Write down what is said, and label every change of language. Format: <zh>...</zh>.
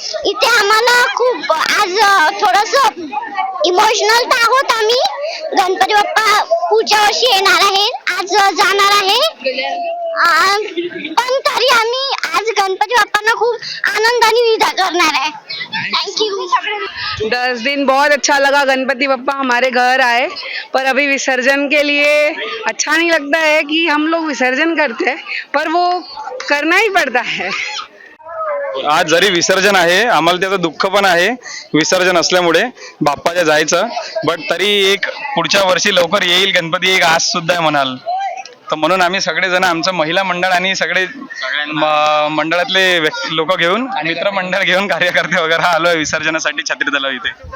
<mr>इथे आम्हाला खूप आज थोडस इमोशनल तर आहोत आम्ही. गणपती बाप्पा पुढच्या वर्षी येणार आहे, आज जाणार आहे. पण तरी आम्ही आज गणपती बाप्पांना खूप आनंदाने विदा करणार आहे.</mr> <en>Thank you.</en> <hi>10 दिन बहुत अच्छा लगा, गणपति बप्पा हमारे घर आए, पर अभी विसर्जन के लिए अच्छा नहीं लगता है कि हम लोग विसर्जन करते हैं, पर वो करना ही पड़ता है.</hi> <mr>आज जरी विसर्जन आहे, आम्हाला त्याचं दुःख पण आहे विसर्जन असल्यामुळे बाप्पाच्या जायचं, बट तरी एक पुढच्या वर्षी लवकर येईल गणपती, एक आस सुद्धा आहे म्हणाल. तर म्हणून आम्ही सगळेजण आमचं महिला मंडळ आणि सगळे मंडळातले लोक घेऊन, मित्रमंडळ घेऊन, कार्यकर्ते वगैरे आलोय विसर्जनासाठी छत्री तलाव इथे.</mr>